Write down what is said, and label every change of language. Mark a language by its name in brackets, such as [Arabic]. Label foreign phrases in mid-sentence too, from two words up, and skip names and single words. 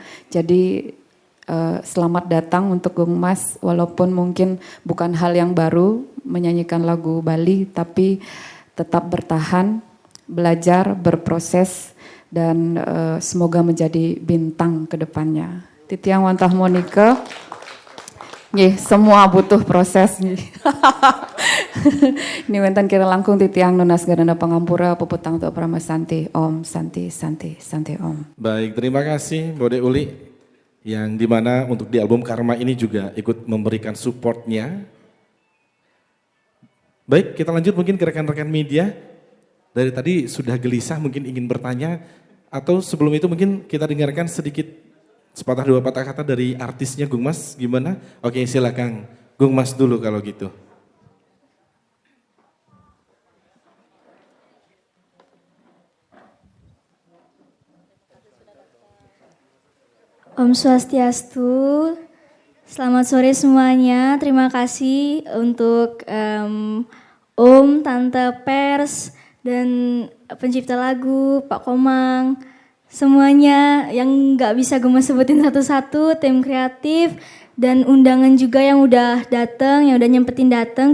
[Indonesian] Jadi selamat datang untuk Gong Mas, walaupun mungkin bukan hal yang baru menyanyikan lagu Bali, tapi tetap bertahan, belajar, berproses, dan semoga menjadi bintang ke depannya. [Balinese] Titiang wantah [Indonesian] Monika, semua butuh proses. [Balinese] Ini wenten kira langkung Titiang nunas garanda pangampura puputang tu Prama Santi, Om Santi, Santi, Santi Om. [Indonesian] Baik, terima kasih Bode Uli yang dimana untuk di album Karma ini juga ikut memberikan supportnya. Baik, kita lanjut mungkin ke rekan-rekan media. Dari tadi sudah gelisah mungkin ingin bertanya atau sebelum itu mungkin kita dengarkan sedikit sepatah dua patah kata dari artisnya Gung Mas gimana? Oke silakan Gung Mas dulu kalau gitu. Om Swastiastu, selamat sore semuanya. Terima kasih untuk Om, Tante Pers, dan pencipta lagu, Pak Komang, semuanya yang gak bisa gue sebutin satu-satu, tim kreatif, dan undangan juga yang udah datang, yang udah nyempetin datang.